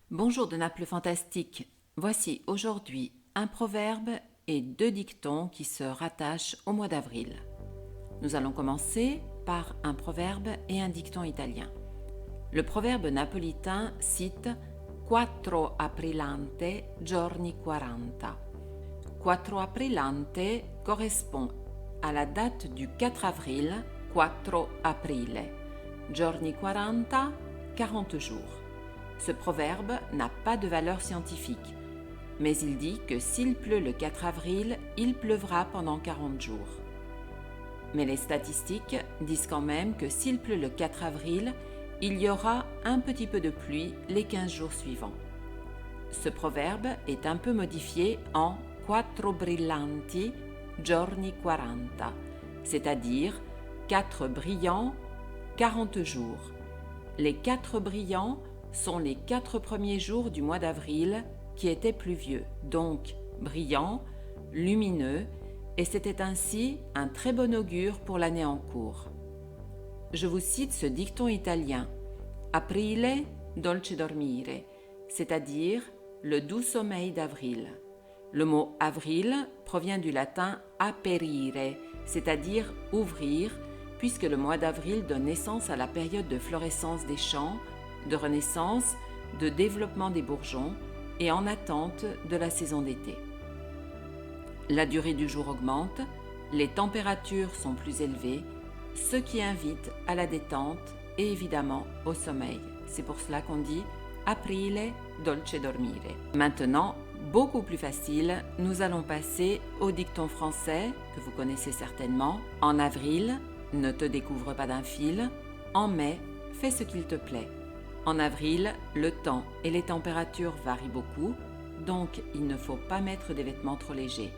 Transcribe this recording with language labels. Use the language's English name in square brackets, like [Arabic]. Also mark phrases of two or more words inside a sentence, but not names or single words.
[French] Bonjour de Naples Fantastique. Voici aujourd'hui un proverbe et deux dictons qui se rattachent au mois d'avril. Nous allons commencer par un proverbe et un dicton italien. Le proverbe napolitain cite [Italian] Quattro aprilante giorni 40. Quattro aprilante [French] correspond à la date du 4 avril, [Italian] Quattro aprile. [French] Giorni 40, 40 jours. Ce proverbe n'a pas de valeur scientifique, mais il dit que s'il pleut le 4 avril, il pleuvra pendant 40 jours. Mais les statistiques disent quand même que s'il pleut le 4 avril, il y aura un petit peu de pluie les 15 jours suivants. Ce proverbe est un peu modifié en [Italian] quattro brillanti giorni 40, [French] c'est-à-dire 4 brillants, 40 jours. Les 4 brillants sont les 4 premiers jours du mois d'avril qui étaient pluvieux, donc brillants, lumineux, et c'était ainsi un très bon augure pour l'année en cours. Je vous cite ce dicton italien « [Italian] Aprile dolce dormire », [French] c'est-à-dire le doux sommeil d'avril. Le mot avril provient du latin aperire, c'est-à-dire ouvrir, puisque le mois d'avril donne naissance à la période de florescence des champs, de renaissance, de développement des bourgeons et en attente de la saison d'été. La durée du jour augmente, les températures sont plus élevées, ce qui invite à la détente et évidemment au sommeil. C'est pour cela qu'on dit [Italian] Aprile dolce dormire. [French] Maintenant, beaucoup plus facile, nous allons passer au dicton français que vous connaissez certainement. En avril, ne te découvre pas d'un fil. En mai, fais ce qu'il te plaît. En avril, le temps et les températures varient beaucoup, donc il ne faut pas mettre des vêtements trop légers.